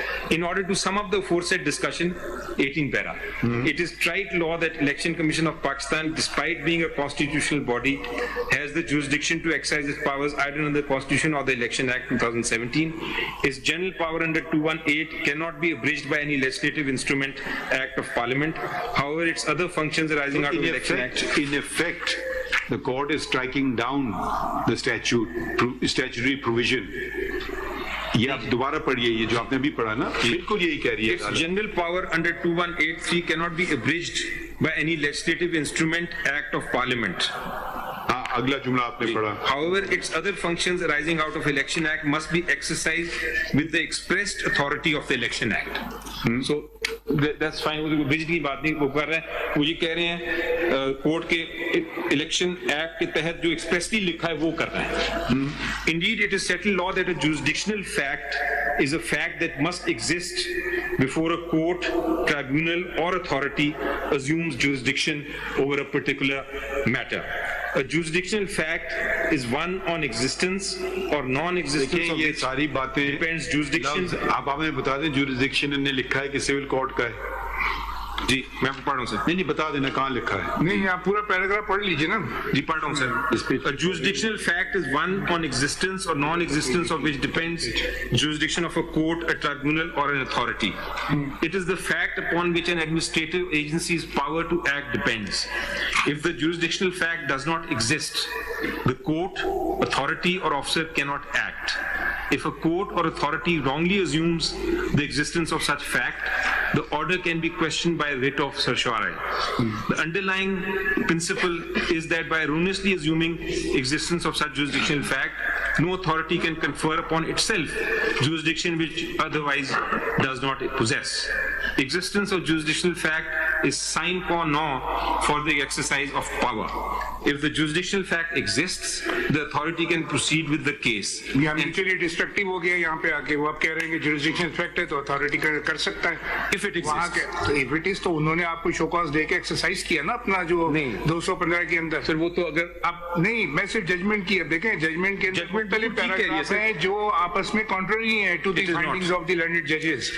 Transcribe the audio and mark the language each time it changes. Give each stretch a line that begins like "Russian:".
English: In order to sum up the aforesaid discussion, 18 para. It is trite law that Election Commission of Pakistan, despite being a constitutional body, has the jurisdiction to exercise its powers either under the Constitution or the Election Act 2017. Its general power under 218 cannot be abridged by any legislative instrument, Act of Parliament. However, its other functions arising out of the Election Act. In effect, the court is striking down the statutory provision.
Urdu: یہ آپ دوبارہ پڑھیے یہ جو آپ نے بھی پڑھا نا بالکل یہی کہہ رہی ہے.
English: Its general power under 2183 cannot be abridged by any legislative instrument, Act of Parliament.
Urdu: اگلا جملہ آپ نے پڑھا.
English: However, its other functions arising out of Election Act must be exercised with the expressed authority of the Election Act. So that's fine.
Urdu: وہ بجلی کی بات نہیں وہ کر رہے ہیں, وہ یہ کہہ رہے ہیں کورٹ کے الیکشن ایکٹ کے تحت جو ایکسپریسلی لکھا ہے وہ کر رہے ہیں.
English: Indeed, it is settled law that a jurisdictional fact is a fact that must exist before a court, tribunal or authority assumes jurisdiction over a particular matter. A jurisdictional fact is one on existence or non-existence of which
Urdu: ساری باتیں
English: depends jurisdiction.
Urdu: آپ ہمیں بتا دیں jurisdiction نے لکھا ہے کہ سول کورٹ کا ہے. جی میں آپ کو پڑھ رہا ہوں سر. نہیں بتا دینا کہاں لکھا ہے. نہیں آپ پورا پیراگراف پڑھ لیجیے نا. جی پڑھ رہا ہوں سر.
English: A jurisdictional fact is one on existence or non-existence of which depends jurisdiction of a court, a tribunal or an authority. It is the fact upon which an administrative agency's power to act depends. If the jurisdictional fact does not exist, the court, authority or officer cannot act. If a court or authority wrongly assumes the existence of such fact, the order can be questioned by writ of certiorari. The underlying principle is that by erroneously assuming existence of such jurisdictional fact, no authority can confer upon itself jurisdiction which otherwise does not possess. Existence of jurisdictional fact is sine qua non for the exercise of power. If the jurisdictional fact exists, the authority can proceed with the case.
Urdu: یہاں naturally destructive ہو گیا یہاں پہ آ کے. وہ آپ کہہ رہے ہیں کہ جورسڈکشن فیکٹ ہے تو اتھارٹی کر سکتا ہے.
English: If it
Urdu: وہاں
English: exists.
Urdu: کے
English: if it is
Urdu: تو انہوں نے آپ کو شو کاز دے کے ایکسرسائز کیا نا اپنا جو 215 کے اندر. سر وہ تو اگر آپ نہیں میں صرف ججمنٹ کی اب دیکھیں ججمنٹ کے اندر مختلف پیراگراف ہیں جو آپس میں کانٹرری ہیں
English: To the findings of the learned ججز.